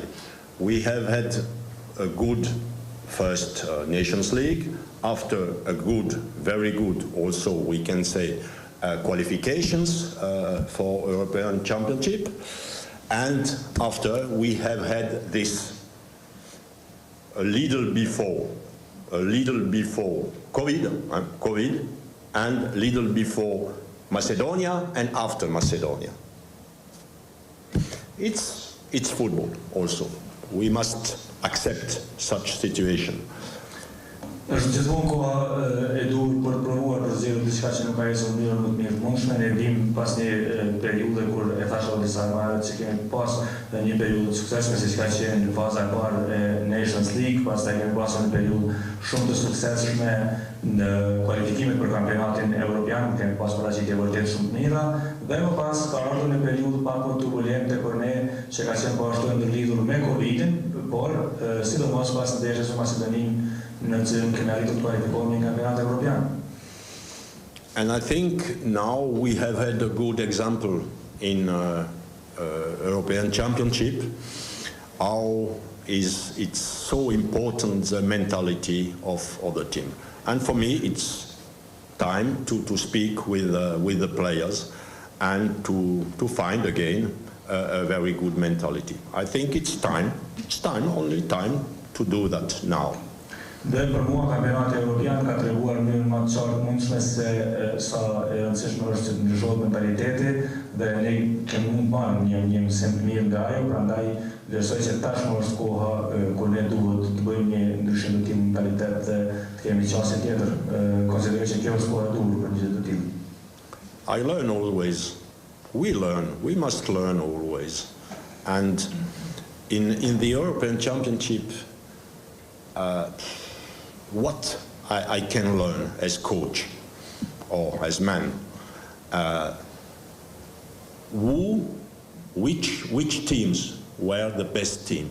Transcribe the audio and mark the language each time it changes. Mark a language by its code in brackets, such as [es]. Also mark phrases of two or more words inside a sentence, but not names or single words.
[en] We have had a good first Nations League, after a good, very good, also we can say, qualifications for European Championship, and after we have had this a little before COVID, and little before Macedonia and after Macedonia. It's football also. We must accept such situation. [sq] Është gjithmonë koha e dur për të provuar për zgjedhur diçka që nuk ka ecur mirë më të mirë të mundshme. Ne vim pas një periudhe kur e thashë edhe disa marrë që kemi pas një periudhë të suksesshme siç ka qenë në faza e parë e Nations League, pastaj kemi pasur një periudhë shumë të suksesshme në kualifikimet për kampionatin evropian, kemi pasur paraqitje vërtet shumë të mira, dhe më pas ka ardhur një periudhë pak më turbulente për ne që ka qenë po ashtu ndërlidhur me Covidin, por sidomos pas ndeshjes me Maqedoninë në cilën kemi arritur të kualifikohemi në kampionatin evropian. [en] And I think now we have had a good example in European Championship, how it's so important the mentality of the team. And for me, it's time to speak with the players and to find again a very good mentality. I think it's time, only time to do that now. [sq] Dhe për mua kampionati evropian ka treguar në mënyrë më të qartë mundshme se sa e rëndësishme është që të ndryshohet mentaliteti dhe ne kemi mund të marrim një mësim të mirë nga ajo, prandaj vlerësoj që tashmë është koha kur ne duhet të bëjmë një ndryshim të tillë mentalitet dhe të kemi qasje tjetër, konsideroj që kjo është koha e duhur për një gjë të tillë. [en] I learn always. We must learn always. And in the European Championship, what I can learn as coach or as man, which teams were the best team?